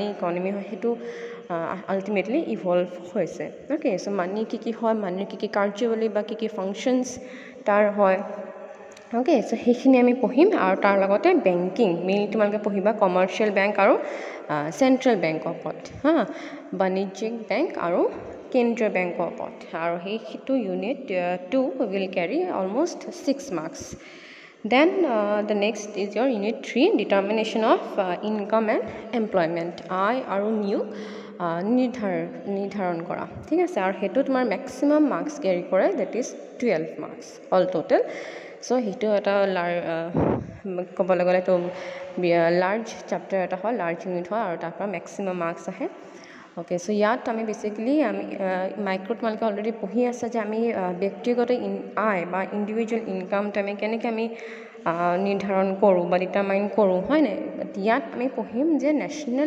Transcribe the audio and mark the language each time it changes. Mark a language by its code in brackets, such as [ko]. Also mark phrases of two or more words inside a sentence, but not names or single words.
[as] ইকোনমি হয় হেতু [en] ultimately evolve [as] হৈছে [en] okay so money [as] কি হয় মানি কি কাৰ্যৱলী বা কি ফাংচনস তাৰ হয় [en] okay so [as] সেইখিনি আমি পঢ়িম আৰু তাৰ লগতে বেংকিং মেইনলি তোমালোকে পঢ়িবা [en] commercial bank [as] আৰু [en] central bank [as] ওপৰত হা বাণিজ্যিক বেংক আৰু কেন্দ্ৰীয় বেংকৰ ওপৰত আৰু হেতু [en] unit 2 will carry almost 6 marks. Then the next is your unit 3 determination of income and employment [as] আয় আৰু নিয়োগ নিৰ্ধাৰণ কৰা ঠিক আছে আৰু হেতু তোমাৰ [en] maximum marks carry [as] কৰে [en] that is 12 marks all total so [as] হেতু এটা ক'বলৈ গ'লে তো [en] large chapter [as] এটা হয় [en] large unit [as] হয় আৰু তাৰ পৰা [en] maximum marks [as] আহে [en] okay so [as] ইয়াত আমি বেসিক্যালি আমি মাইক্ৰো তোমালোকে অলৰেডি পঢ়ি আছে যে আমি ব্যক্তিগত আয় বা [en] individual income [as] আমি কেনেকে আমি নিৰ্ধাৰণ কৰোঁ বা ডিটাৰমাইন কৰোঁ হয় না ইয়াত আমি পঢ়িম যে ন্যাশনাল